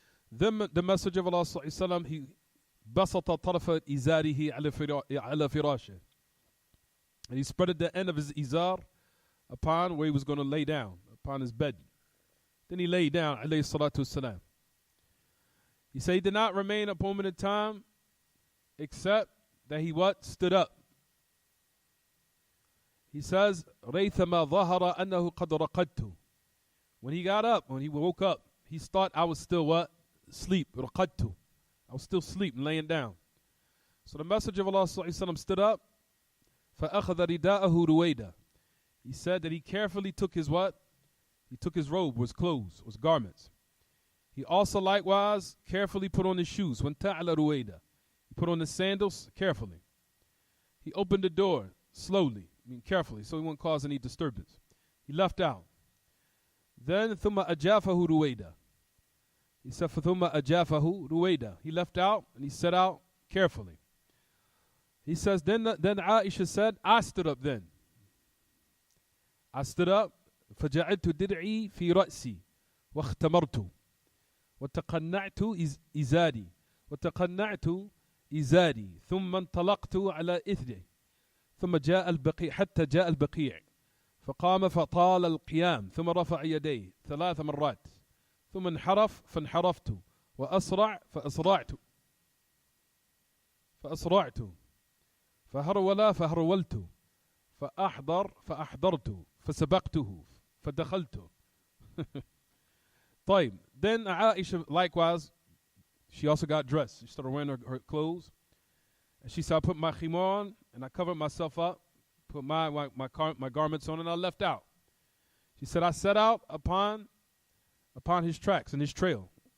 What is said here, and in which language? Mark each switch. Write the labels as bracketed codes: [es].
[en] Then the Messenger of Allah sallallahu alaihi wasallam, he basata tarfa izarihi ala firashe, and he spread the end of his izar upon where he was going to lay down, upon his bed. Then he lay down, alayhi salatu wasalam. He said he did not remain a moment in time except that he what? Stood up. He says, [ar] رَيْثَمَا ظَهَرَ أَنَّهُ قَدْ رَقَدْتُ. [en] When he got up, when he woke up, he thought I was still what? Sleep. [ar] رَقَدْتُ. [en] I was still asleep and laying down. So the Messenger of Allah sallallahu alaihi wasallam stood up. [ar] فَأَخَذَ رِدَاءَهُ رُوَيْدًا. [en] He said that he carefully took his what? He took his robe, his clothes, his garments. He also likewise carefully put on his shoes. [ar] وَانْتَعْلَ رُوَيْدًا. [en] He put on the sandals carefully. He opened the door slowly, carefully, so he won't cause any disturbance. He left out. Then [ar] ثم أجافه رويدا. [en] He said [ar] ثم أجافه رويدا. He left out and he set out carefully. He says then Aisha said, I stood up then. [en] I stood up [ar] فجعلت درعي في رأسي واختمرت وتقنعت إزاري ثم انطلقت على إثره ثم جاء البقيع حتى جاء البقيع فقام فطال القيام ثم رفع يديه 3 مرات ثم انحرف فانحرفت وأسرع فأسرعت فهرول فهرولت فأحضرت فسبقته فدخلت. طيب. [en] Then Aisha likewise, she also got dressed. She started wearing her clothes. And she said, I put my khimar on and I covered myself up, put my garments on, and I left out. She said, I set out upon his tracks and his trail.